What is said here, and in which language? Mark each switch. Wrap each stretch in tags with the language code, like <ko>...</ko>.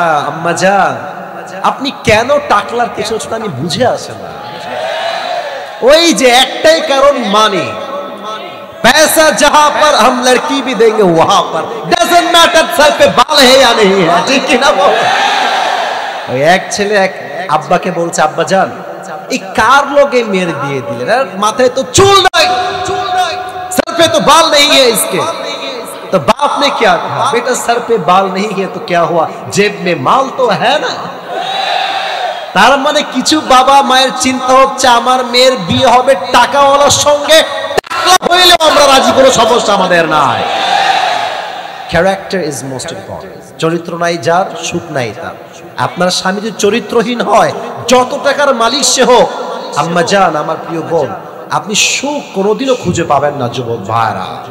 <bn>আম্মা জান, আপনি কেন টাকলার পেছনে ছোট আমি বুঝে আসে না। ওই যে একটাই কারণ, মানি।</bn> <hi>पैसा जहां पर हम लड़की भी देंगे वहां पर,</hi> <en>doesn't matter</en> <hi>सर पे बाल है या नहीं है, ठीक है ना?</hi> <bn>ওই এক ছেলে এক আব্বাকে বলছে, আব্বা জান এই কার লোকে মেরে দিয়ে দিলেন, আর মাথায় তো চুল নাই,</bn> <hi>सर पे तो बाल नहीं है इसके। तो बाप ने क्या कहा, बेटा सर पे बाल नहीं है तो क्या हुआ, जेब में माल तो है ना।</hi> <bn>তার মানে কিছু বাবা মায়ের চিন্তা হচ্ছে আমার মেয়ের বিয়ে হবে টাকাওয়ালার সঙ্গে, হইলেও আমরা রাজি, কোনো সমস্যা আমাদের নাই।</bn> <en>Character is most important.</en> <bn>চরিত্র নাই যার, সুখ নাই তার। আপনার স্বামী যদি চরিত্রহীন হয়, যত টাকার মালিক সে হোক, আম্মা জান, আমার প্রিয় বোন, আপনি সুখ কোনোদিনও খুঁজে পাবেন না যুবক ভাইরা।</bn>